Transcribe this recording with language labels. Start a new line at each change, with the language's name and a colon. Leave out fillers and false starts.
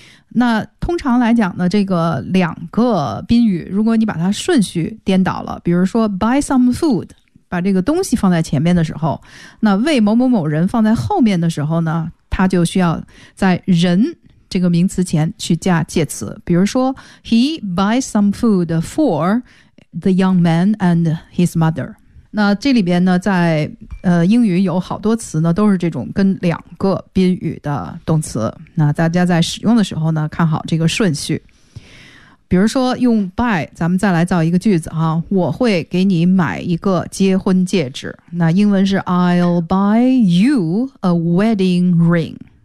Chinese: 那通常来讲呢，这个两个宾语如果你把它顺序颠倒了，比如说
English: buy some food，
Chinese: 把这个东西放在前面的时候，那为某某某人放在后面的时候呢，他就需要在人这个名词前去加介词。
English: 比如说 he buys some food for the young man and his mother。
Chinese: 那这里边呢在英语有好多词呢都是这种跟两个宾语的动词，那大家在使用的时候呢看好这个顺序。比如说用 buy， 咱们再来造一个句子哈，我会给你买一个结婚戒指，那英文是
English: I'll buy you a wedding ring。